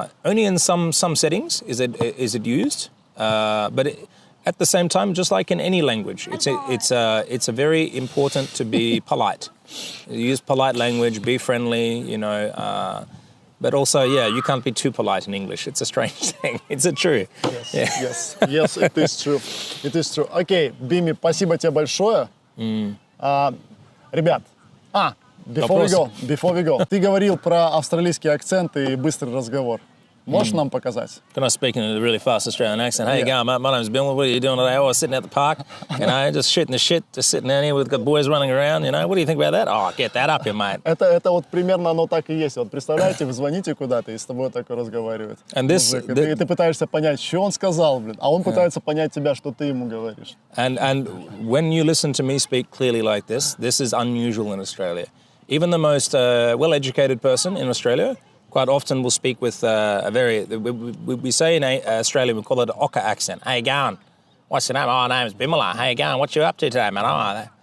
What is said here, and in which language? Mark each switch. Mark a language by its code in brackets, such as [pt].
[en] Only in some settings is it used. But at the same time, just like in any language, it's a very important to be polite. Use polite language. Be friendly. You know. But also, you can't be too polite in English. It's a strange thing. It's true. Yes, it is true. It is true. [ru] Окей, Бими, спасибо тебе большое. Ребят, [en] before we go, [ru] ты говорил про австралийский акцент и быстрый разговор. Можешь нам показать? [en] Can I speak in a really fast Australian accent? Hey, going, my name's Bimala. What are you doing today? Oh, I was sitting at the park, just shooting the shit, just sitting down here with the boys running around, What do you think about that? Oh, get that up here, mate. [ru] Это вот примерно оно так и есть. Вот представляете, вы звоните куда-то, и с тобой такой разговаривает. И ты пытаешься понять, что он сказал, а он пытается понять тебя, что ты ему говоришь. [en] And when you listen to me speak clearly like this is unusual in Australia. Even the most well-educated person in Australia quite often will speak with we say in Australia, we call it an ochre accent. How you going? What's your name? Oh, my name's Bimala. How you going? What you up to today, man?